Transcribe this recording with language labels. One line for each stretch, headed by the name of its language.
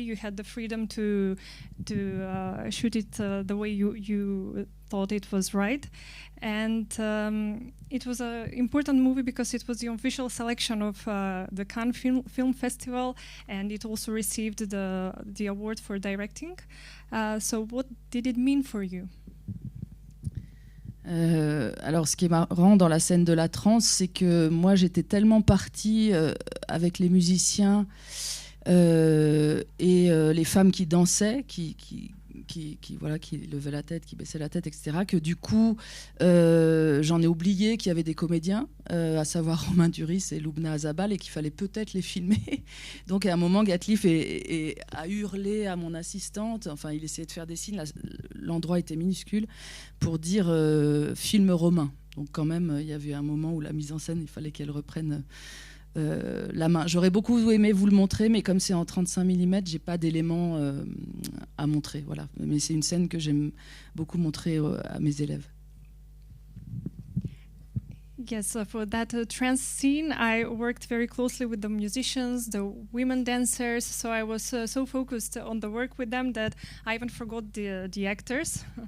English: You had the freedom to shoot it the way you thought it was right. And it was an important movie because it was the official selection of the Cannes Film Festival, and it also received the award for directing. So what did it mean for you?
French: Alors, ce qui est marrant dans la scène de la transe, c'est que moi, j'étais tellement partie avec les musiciens et les femmes qui dansaient, qui levaient la tête, qui baissaient la tête, etc., que du coup, j'en ai oublié qu'il y avait des comédiens, à savoir Romain Duris et Lubna Azabal, et qu'il fallait peut-être les filmer. Donc, à un moment, Gatliff a hurlé à mon assistante, enfin, il essayait de faire des signes, l'endroit était minuscule, pour dire film romain. Donc, quand même, il y avait un moment où la mise en scène, il fallait qu'elle reprenne la main. J'aurais beaucoup aimé vous le montrer, mais comme c'est en 35 mm, j'ai pas d'éléments à montrer. Voilà. Mais c'est une scène que j'aime beaucoup montrer à mes élèves.
English: Yes, for that trance scene, I worked very closely with the musicians, the women dancers. So I was so focused on the work with them that I even forgot the actors.